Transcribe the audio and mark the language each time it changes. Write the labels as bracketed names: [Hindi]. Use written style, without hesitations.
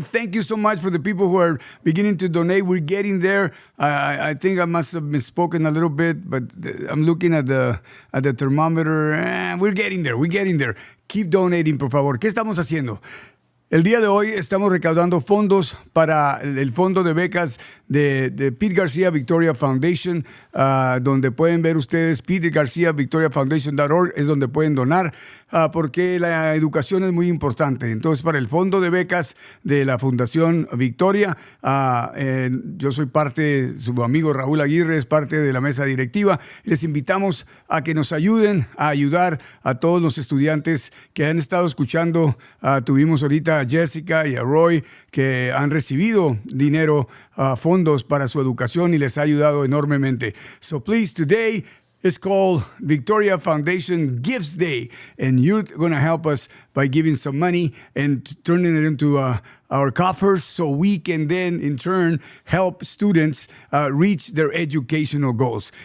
[English] Thank you so much for the people who are beginning to donate. We're getting there. I think I must have misspoken a little bit, but I'm looking at the thermometer. We're getting there. We're getting there. Keep donating, [Spanish] por favor. ¿Qué estamos haciendo? El día de hoy estamos recaudando fondos para el fondo de becas de Pete Garcia Victoria Foundation, donde pueden ver ustedes petergarciavictoriafoundation.org, es donde pueden donar, porque la educación es muy importante. Entonces, para el fondo de becas de la Fundación Victoria, yo soy parte, su amigo Raúl Aguirre es parte de la mesa directiva. Les invitamos a que nos ayuden a ayudar a todos los estudiantes que han estado escuchando. Tuvimos ahorita a Jessica y a Roy que han recibido dinero, fondos para su educación y les ha ayudado enormemente. [English] So please, today is called Victoria Foundation Gives Day, and you're going to help us by giving some money and turning it into our coffers so we can then, in turn, help students reach their educational goals.